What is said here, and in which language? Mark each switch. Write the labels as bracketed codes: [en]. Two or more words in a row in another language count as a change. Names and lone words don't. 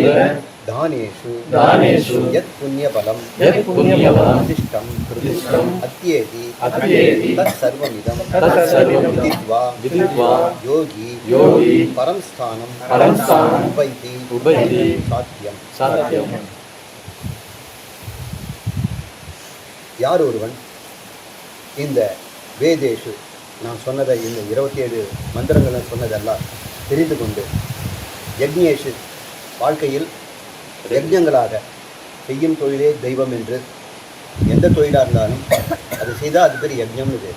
[sa] दानेषु यत् पुण्यफलं प्रतिष्ठम् अत्येति तत्सर्वमिदं विदित्वा योगी परं स्थानं उपैति साध्यम्. [ta] யார் ஒருவன் இந்த வேதேஷு நான் சொன்னதை இந்த 27 மந்திரங்களை சொன்னதெல்லாம் தெரிந்து கொண்டு யக்ஞேஷு வாழ்க்கையில் யஜ்ஞங்களாக செய்யும் தொழிலே தெய்வம் என்று எந்த தொழிலாக இருந்தாலும் அது செய்தால் அது பேர் யஜ்ஞம்னு பேர்.